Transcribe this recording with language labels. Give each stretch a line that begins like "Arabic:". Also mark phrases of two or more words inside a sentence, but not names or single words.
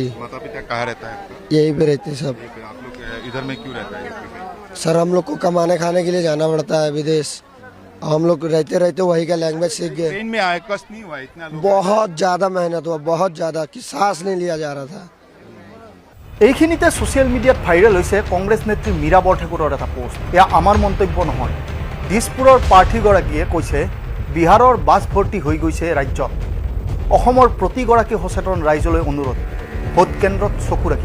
Hindi: माता पिता कहाँ रहता है आपका? यहीं पे रहते सब। यहीं पे। आप लोग इधर में क्यों रहता है? सर हम लोग को कमाने खाने के लिए जाना पड़ता है विदेश। हम लोग रहते रहते वही का लैंग्वेज सीख गए। ट्रेन में आए, कष्ट नहीं हुआ? इतना लोग बहुत ज़्यादा मेहनत हुआ, बहुत ज़्यादा कि सांस नहीं लिया जा रहा था।
Assamese: এইখিনিতে ছ'চিয়েল মিডিয়াত ভাইৰেল হৈছে কংগ্ৰেছ নেত্ৰী মীৰা বৰঠাকুৰৰ এটা পোষ্ট। এয়া আমাৰ মন্তব্য নহয়। দিছপুৰৰ প্ৰাৰ্থীগৰাকীয়ে কৈছে বিহাৰৰ বাছ ভৰ্তি হৈ গৈছে ৰাজ্যত। অসমৰ প্ৰতিগৰাকী সচেতন ৰাইজলৈ অনুৰোধ, ভোট কেন্দ্ৰত চকু ৰাখিব।